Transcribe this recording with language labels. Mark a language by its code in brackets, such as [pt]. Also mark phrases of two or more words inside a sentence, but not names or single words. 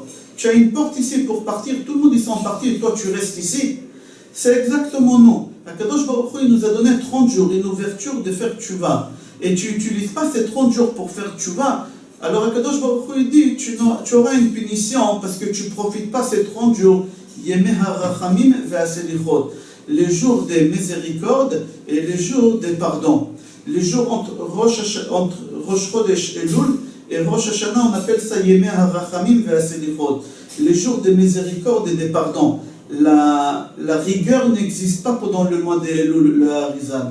[fr] Tu as une porte ici pour partir, tout le monde ils sont partis, et toi tu restes ici. C'est exactement nous. Akadosh Baruch Hu, il nous a donné 30 jours, une ouverture de faire tshuva. Et tu n'utilises pas ces 30 jours pour faire tshuva. Alors Akadosh Baruch Hu, il dit, tu auras une punition parce que tu ne profites pas ces 30 jours. [he] ימי הרחמים והסליחות. [fr] Les jours des miséricordes et les jours des pardons. Les jours entre Rosh Chodesh et Elul, et Rosh Hashanah, on appelle ça [he] ימי הרחמים והסליחות, [fr] les jours de miséricorde et des pardons. La rigueur n'existe pas pendant le mois d'Elul, le Harizal.